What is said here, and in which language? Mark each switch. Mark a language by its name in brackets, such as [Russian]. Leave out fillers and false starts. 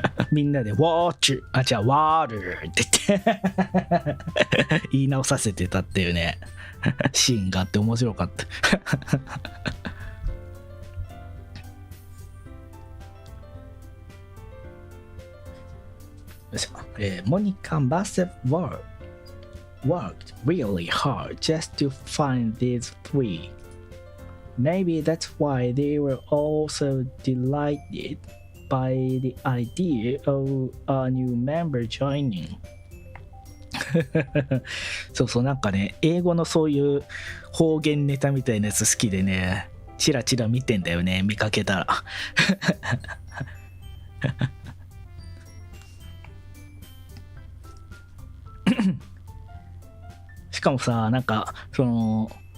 [Japanese] みんなでウォーチじゃあワールって言って言い直させてたっていうねシーンがあって面白かった [English] Monica must have worked really hard just to find these three. Maybe that's why they were all so delighted by the idea of a new member joining. [Japanese] そうそう、なんかね、英語のそういう方言ネタみたいなやつ好きでね、チラチラ見てんだよね、見かけたらしかもさ、なんかその